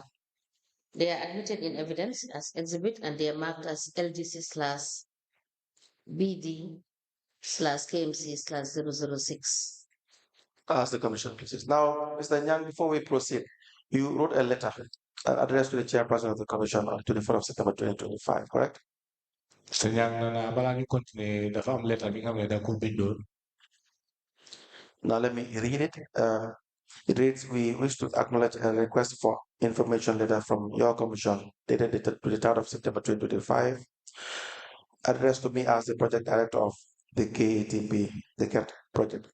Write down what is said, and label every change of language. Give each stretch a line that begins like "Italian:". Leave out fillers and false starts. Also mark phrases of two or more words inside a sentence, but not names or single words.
English: They are admitted in evidence as exhibit and they are marked as LGC/BD/KMC/006. Ask the commission, please. Now, Mr. Nyang, before we proceed, you wrote a letter addressed to the chairperson of the commission on 24th of September 2025, correct? Mr.
Wolof: Nyang na bala ñu continuer dafa am lettre bi nga xam ne da ko bindoon.
English: Now let me read it. It reads, we wish to acknowledge a request for information letter from your commission dated the 23rd of September 2025, addressed to me as the project director of the KATP, the CAT project.